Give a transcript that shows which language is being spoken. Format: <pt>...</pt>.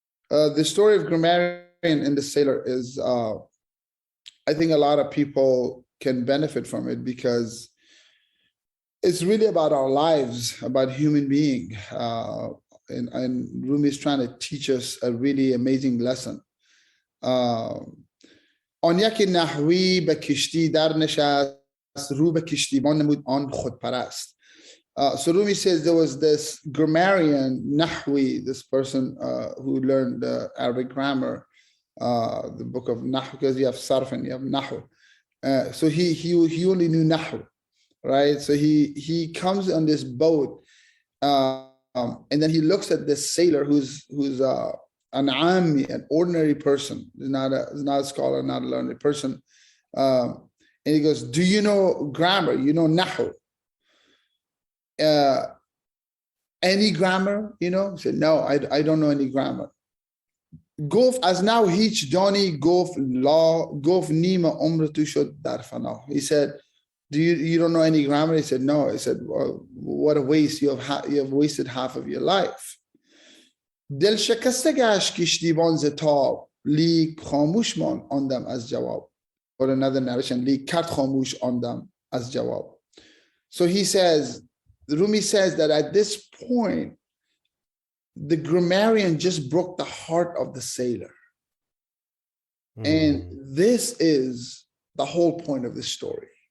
<en>The story of grammarian and the sailor is, I think a lot of people can benefit from it because it's really about our lives, about human being. And Rumi is trying to teach us a really amazing lesson.</en> <fa>آن یکی نحوی به کشتی در نشست رو به کشتیبان نمود آن خودپرست.</fa> <en>So Rumi says there was this grammarian, Nahwi, this person who learned Arabic grammar, the book of Nahu, because you have Sarf and you have Nahu. So he only knew Nahu, right? So he comes on this boat, and then he looks at this sailor who's an Ami, an ordinary person, is not a scholar, not a learned person, and he goes, "Do you know grammar? You know Nahu? Any grammar? He said, "No, I don't know any grammar."</en> <fa>گفت از نو هیچ دانی گفت لا گفت نیم عمر تو شد در فنا.</fa> <en>He said, you don't know any grammar? He said, no. He said, well, what a waste. You have wasted half of your life.</en> <fa>دل شکسته گشت کشتیبان ز تاب لیک خاموش آندم از جواب.</fa> <en>Or another narration,</en> <fa>لیک کرد خاموش آندم از جواب.</fa> <en>So he says, Rumi says that at this point, the grammarian just broke the heart of the sailor. And this is the whole point of the story.</en>